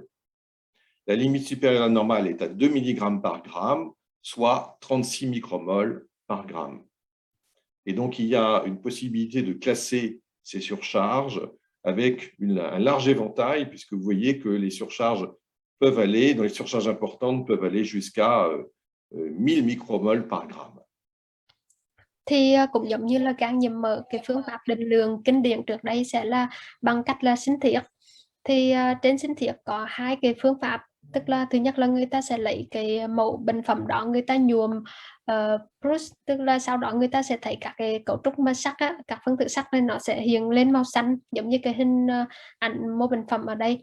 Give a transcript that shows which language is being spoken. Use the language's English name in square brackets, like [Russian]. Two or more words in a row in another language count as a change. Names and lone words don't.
[French] La limite supérieure à la normale est à 2 mg par gramme, soit 36 micromoles par gramme. Et donc, il y a une possibilité de classer ces surcharges avec un large éventail, puisque vous voyez que les surcharges peuvent aller, dans les surcharges importantes, peuvent aller jusqu'à 1000 micromoles par gramme. [Vietnamese] Thì cũng giống như là gan nhiễm mỡ, cái phương pháp định lượng kinh điển trước đây sẽ là bằng cách là sinh thiết. Thì trên sinh thiết có hai cái phương pháp, tức là thứ nhất là người ta sẽ lấy cái mẫu bệnh phẩm đó, người ta nhuộm Bruce, tức là sau đó người ta sẽ thấy các cái cấu trúc mà sắc á, các phân tử sắc này nó sẽ hiện lên màu xanh, giống như cái hình ảnh mô bệnh phẩm ở đây.